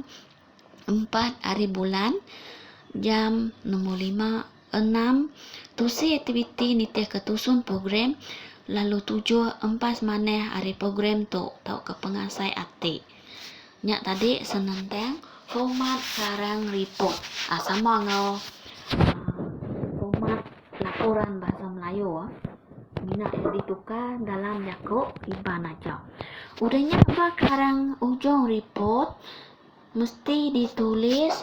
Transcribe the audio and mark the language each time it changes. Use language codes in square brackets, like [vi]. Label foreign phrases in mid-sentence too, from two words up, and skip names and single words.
[iba] 4. Hari bulan. Jam nombor 5. 6. Tusi aktiviti nitih ketusun program. Lalu 7. Empas maneh hari program tu tau ke pengasai ati. Nyak tadi senentang format karang report. Sama ngau format laporan bahasa Melayu. Mina ditukar dalam Yakub Iban aja. Udahnya apa karang ujung report mesti ditulis.